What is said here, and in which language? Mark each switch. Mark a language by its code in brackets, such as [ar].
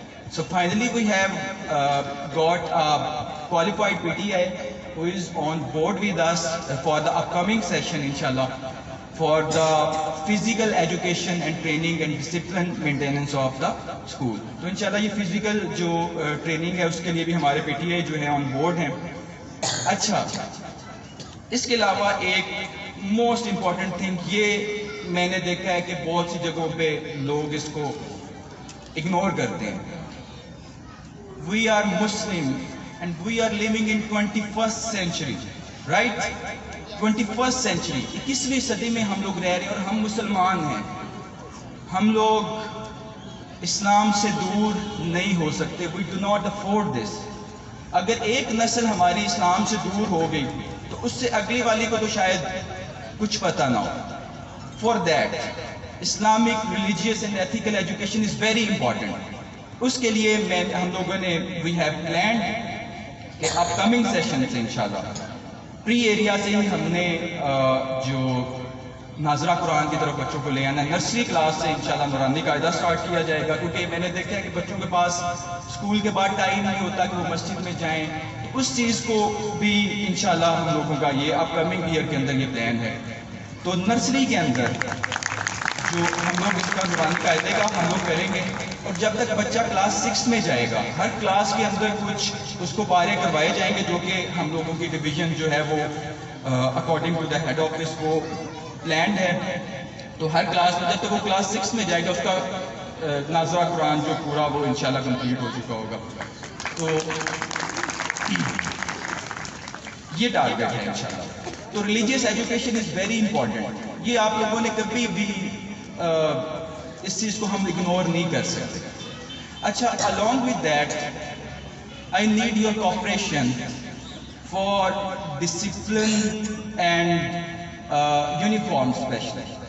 [en] So finally we have got a qualified PTI who is on board with us for the upcoming session inshallah for the physical education and training and discipline maintenance of the school. [ur] تو انشاءاللہ یہ physical جو training ہے اس کے لیے بھی ہمارے PTI جو ہیں آن بورڈ ہیں. اچھا, اس کے علاوہ ایک [en] most important thing [ur] یہ میں نے دیکھا ہے کہ بہت سی جگہوں پہ لوگ اس کو اگنور کرتے ہیں. [en] We are Muslim and we are living in 21st century, right? 21st century, [ur] 21ویں صدی میں ہم لوگ رہ رہے ہیں اور ہم مسلمان ہیں. ہم لوگ اسلام سے دور نہیں ہو سکتے. [en] We do not afford this. [ur] اگر ایک نسل ہماری اسلام سے دور ہو گئی تو اس سے اگلی والی کو تو شاید کچھ پتہ نہ ہو. [en] For that, Islamic religious and ethical education is very important. [ur] اس کے لیے ہم لوگوں نے [en] we have planned [ur] کہ اپ کمنگ سیشن سے انشاءاللہ پری ایریا سے ہی ہم نے جو ناظرہ قرآن کی طرف بچوں کو لے آنا ہے. نرسری کلاس سے انشاءاللہ نورانی قاعدہ سٹارٹ کیا جائے گا، کیونکہ میں نے دیکھا ہے کہ بچوں کے پاس اسکول کے بعد ٹائم نہیں ہوتا کہ وہ مسجد میں جائیں. اس چیز کو بھی انشاءاللہ ہم لوگوں کا یہ اپ کمنگ ایئر کے اندر یہ پلان ہے. تو نرسری کے اندر جو ہم لوگ اس کا نورانی قاعدے کا ہم لوگ کریں گے، اور جب تک بچہ کلاس 6 میں جائے گا ہر کلاس کے اندر کچھ اس کو پارے کروائے جائیں گے، جو کہ ہم لوگوں کی ڈویژن جو ہے وہ [en] according to the head office [ur] وہ پلانڈ ہے. تو ہر کلاس میں جب تک وہ کلاس 6 میں جائے گا اس کا ناظرہ قرآن جو پورا وہ انشاءاللہ کمپلیٹ ہو چکا ہوگا. تو یہ ٹارگیٹ ہے انشاءاللہ. [en] تو religious education is very important. [ur] یہ آپ لوگوں نے کبھی بھی اس چیز کو ہم اگنور نہیں کر سکتے. [en] اچھا، along with that I need your cooperation for discipline and uniform especially.